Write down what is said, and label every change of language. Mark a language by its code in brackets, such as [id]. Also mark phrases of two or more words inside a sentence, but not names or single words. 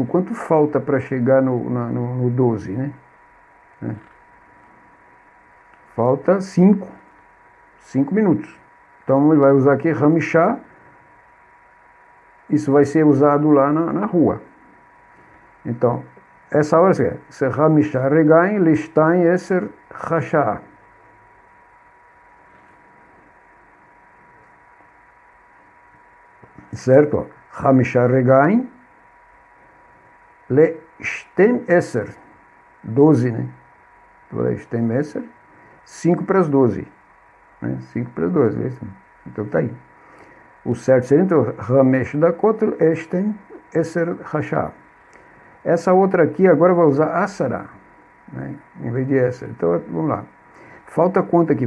[pt] Quanto falta para chegar no 12, né? Falta 5 minutos. Então, ele vai usar aqui Hamishá. Isso vai ser usado lá na rua. Então, essa hora é [he] חמישה רגעים לשתים עשרה רשע. [pt] Certo? [he] חמישה רגעים לשתים עשרה. [pt] 12, né? [he] לשתים עשרה. [pt] 5 para as 12. Né? 5 para as 12. Então tá aí. O certo seria então [he] חמש דקות שתים עשרה רשע. [pt] Essa outra aqui agora vai usar Asará, né? Em vez de Eser. Então vamos lá. Falta quanto aqui?